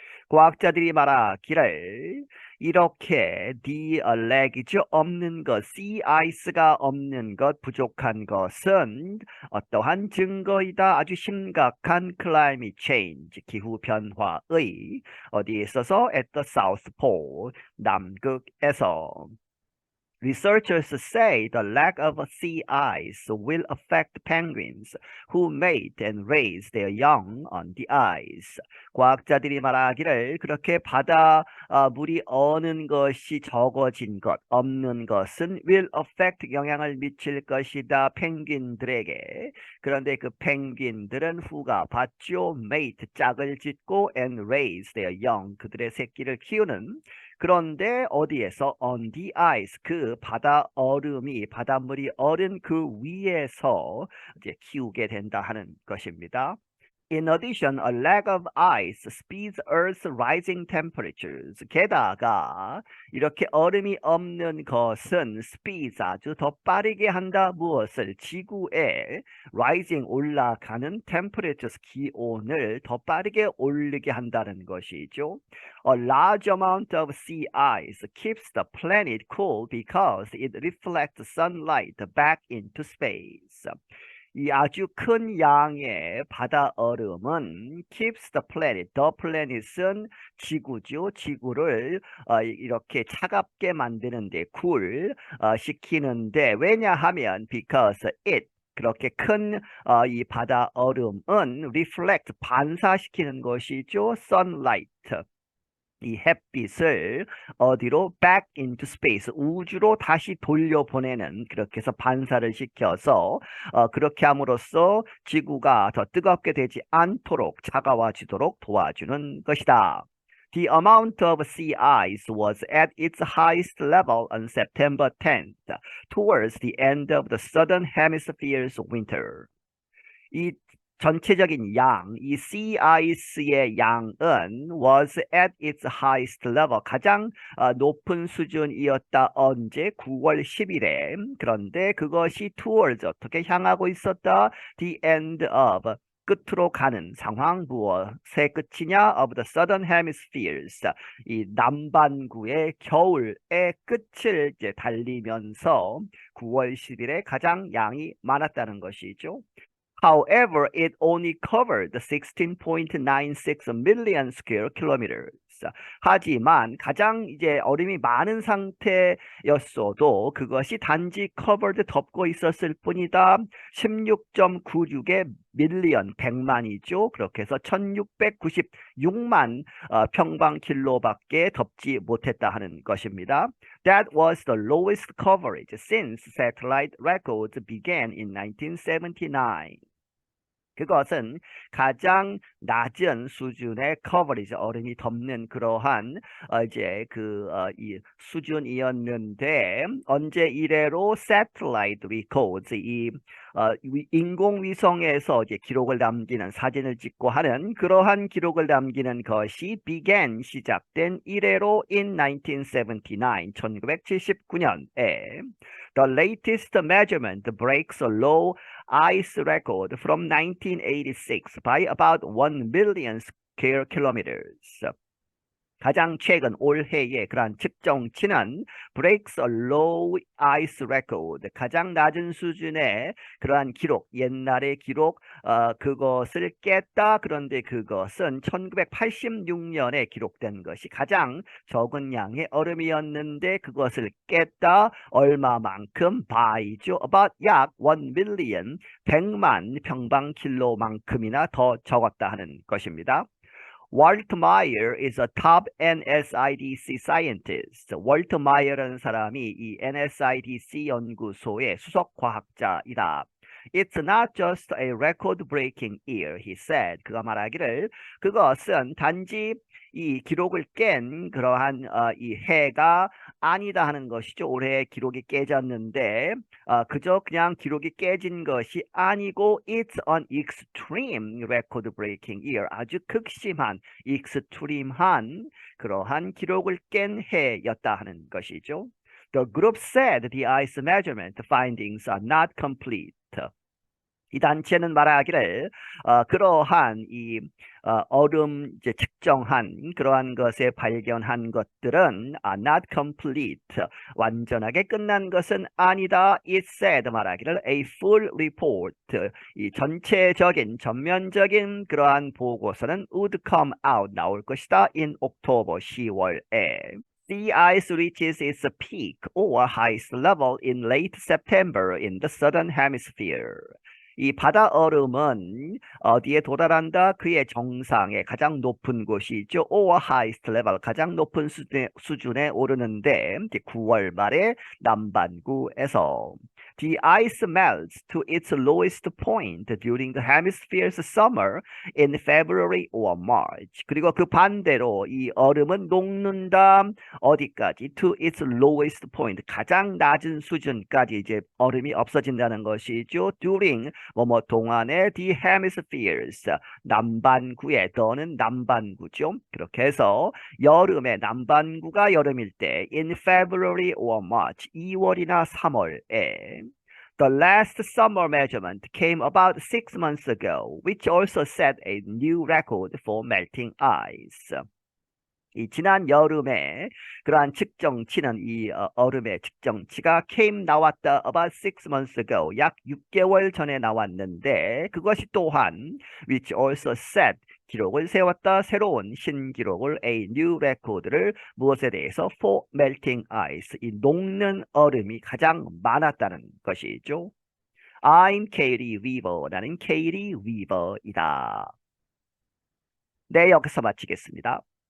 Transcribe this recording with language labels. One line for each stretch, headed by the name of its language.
Korean: 과학자들이 말하기를 이렇게
English: the lack
Korean: 이죠. 없는 것,
English: sea ice
Korean: 가 없는 것, 부족한 것은 어떠한 증거이다. 아주 심각한
English: climate change,
Korean: 기후 변화의 어디에 있어서
English: at the South Pole,
Korean: 남극에서.
English: Researchers say the lack of sea ice will affect penguins who mate and raise their young on the ice.
Korean: 과학자들이 말하기를 그렇게 바다 물이 어는 것이 적어진 것, 없는 것은
English: will affect
Korean: 영향을 미칠 것이다. 펭귄들에게. 그런데 그 펭귄들은 후가 받죠. mate 짝을 짓고
English: and raise their young
Korean: 그들의 새끼를 키우는 그런데 어디에서
English: on the ice
Korean: 그 바다 얼음이 바닷물이 얼은 그 위에서 이제 키우게 된다 하는 것입니다.
English: In addition, a lack of ice speeds Earth's rising temperatures.
Korean: 게다가 이렇게 얼음이 없는 것은 speeds 아주 더 빠르게 한다. 무엇을? 지구의 rising 올라가는 temperatures 기온을 더 빠르게 올리게 한다는 것이죠.
English: A large amount of sea ice keeps the planet cool because it reflects sunlight back into space.
Korean: 이 아주 큰 양의 바다 얼음은
English: keeps the planet, the planet
Korean: 은 지구죠. 지구를 이렇게 차갑게 만드는데 cool 시키는데 왜냐하면
English: because it
Korean: 그렇게 큰 이 바다 얼음은 reflect 반사시키는 것이죠. sunlight 이 햇빛을 어디로
English: back into space
Korean: 우주로 다시 돌려보내는 그렇게 해서 반사를 시켜서 그렇게 함으로써 지구가 더 뜨겁게 되지 않도록 차가워지도록 도와주는 것이다.
English: The amount of sea ice was at its highest level on September 10th, towards the end of the southern hemisphere's winter.
Korean: 이 전체적인 양, 이
English: sea ice
Korean: 의 양은
English: was at its highest level,
Korean: 가장 높은 수준이었다. 언제? 9월 10일에. 그런데 그것이 towards, 어떻게 향하고 있었다?
English: The end of,
Korean: 끝으로 가는 상황, 무엇의 끝이냐?
English: Of the southern hemispheres,
Korean: 이 남반구의 겨울의 끝을 이제 달리면서 9월 10일에 가장 양이 많았다는 것이죠.
English: However, it only covered 16.96 million square kilometers.
Korean: 하지만 가장 이제 얼음이 많은 상태였어도 그것이 단지 covered 덮고 있었을 뿐이다. 16.96의 밀리언 100만이죠. 그렇게 해서 1696만 평방킬로밖에 덮지 못했다 하는 것입니다.
English: That was the lowest coverage since satellite records began in 1979.
Korean: 그것은 가장 낮은 수준의 커버리지 얼음이 덮는 그러한 이제 이 수준이었는데 언제 이래로
English: satellite records
Korean: 이 인공위성에서 이제 기록을 남기는 사진을 찍고 하는 그러한 기록을 남기는 것이 began 시작된 이래로
English: in 1979
Korean: 1979년에
English: The latest measurement breaks a low ice record from 1986 by about 1 million square kilometers.
Korean: 가장 최근 올해의 그러한 측정치는
English: breaks a low ice record,
Korean: 가장 낮은 수준의 그러한 기록, 옛날의 기록, 그것을 깼다. 그런데 그것은 1986년에 기록된 것이 가장 적은 양의 얼음이었는데 그것을 깼다. 얼마만큼? by죠. about 약
English: 1 million,
Korean: 100만 평방킬로만큼이나 더 적었다 하는 것입니다.
English: Walt Meyer is a top NSIDC scientist.
Korean: 월트 마이어라는 사람이 이 NSIDC 연구소의 수석 과학자이다.
English: It's not just a record-breaking year, he said.
Korean: 그가 말하기를 그것은 단지 이 기록을 깬 그러한 이 해가 아니다 하는 것이죠. 올해 기록이 깨졌는데 그저 그냥 기록이 깨진 것이 아니고
English: it's an extreme record-breaking year.
Korean: 아주 극심한, extreme한 그러한 기록을 깬 해였다 하는 것이죠.
English: The group said the ice measurement findings are not complete.
Korean: 이 단체는 말하기를 그러한 이 얼음 이제 측정한 그러한 것에 발견한 것들은
English: are not complete.
Korean: 완전하게 끝난 것은 아니다.
English: It said 말하기를 a full report.
Korean: 이 전체적인 전면적인 그러한 보고서는
English: would come out
Korean: 나올 것이다.
English: in October 10월에. Sea ice reaches its peak or highest level in late September in the southern hemisphere.
Korean: 이 바다 얼음은 어디에 도달한다? 그의 정상에 가장 높은 곳이죠.
English: or highest level,
Korean: 가장 높은 수준에 오르는데 9월 말에 남반구에서
English: The ice melts to its lowest point during the hemisphere's summer in February or March.
Korean: 그리고 그 반대로 이 얼음은 녹는다.
English: 어디까지? To its lowest point.
Korean: 가장 낮은 수준까지 이제 얼음이 없어진다는 것이죠.
English: During
Korean: 뭐뭐 동안의
English: the hemispheres.
Korean: 남반구에 더는 남반구죠. 그렇게 해서 여름에 남반구가 여름일 때 in February or March. 2월이나 3월에
English: The last summer measurement came about 6 months ago, which also set a new record for melting ice.
Korean: 이 지난 여름에 그러한 측정치는 이 얼음의 측정치가 나왔다
English: about 6 months ago,
Korean: 약 6개월 전에 나왔는데 그것이 또한
English: which also set
Korean: 기록을 세웠다. 새로운 신기록을
English: a new record
Korean: 를 무엇에 대해서
English: for melting ice.
Korean: 이 녹는 얼음이 가장 많았다는 것이죠.
English: I'm Katie Weaver.
Korean: 나는 Katie Weaver이다. 네, 여기서 마치겠습니다.